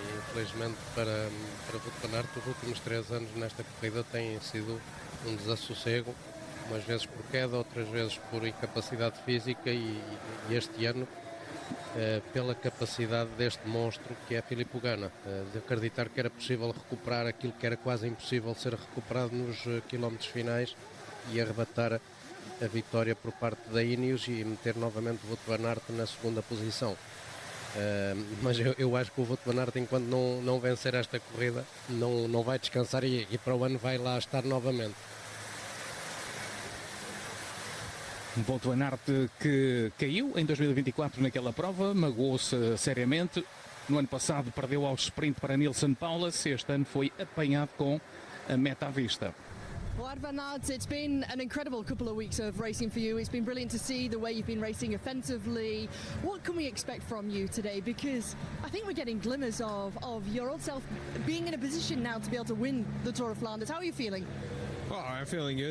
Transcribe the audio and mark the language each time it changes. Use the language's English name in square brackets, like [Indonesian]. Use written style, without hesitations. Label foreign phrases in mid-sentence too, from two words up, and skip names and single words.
[Portuguese] Infelizmente para Wout van Aert, os últimos 3 anos nesta corrida têm sido um desassossego, umas vezes por queda, outras vezes por incapacidade física e este ano pela capacidade deste monstro que é Filippo Ganna, de acreditar que era possível recuperar aquilo que era quase impossível ser recuperado nos quilómetros finais e arrebatar a vitória por parte da Ineos e meter novamente o Wout van Aert na segunda posição. Mas eu acho que o Wout van Aert, enquanto não vencer esta corrida, não vai descansar e para o ano vai lá estar novamente. Wout van Aert que caiu em 2024 naquela prova, magoou-se seriamente. No ano passado perdeu ao sprint para Nilsen Paulas, este ano foi apanhado com a meta à vista. [English] Well, Van Aert, it's been an incredible couple of weeks of racing for you. It's been brilliant to see the way you've been racing offensively. What can we expect from you today? Because I think we're getting glimmers of your old self being in a position now to be able to win the Tour of Flanders. How are you feeling? Well, I'm feeling good.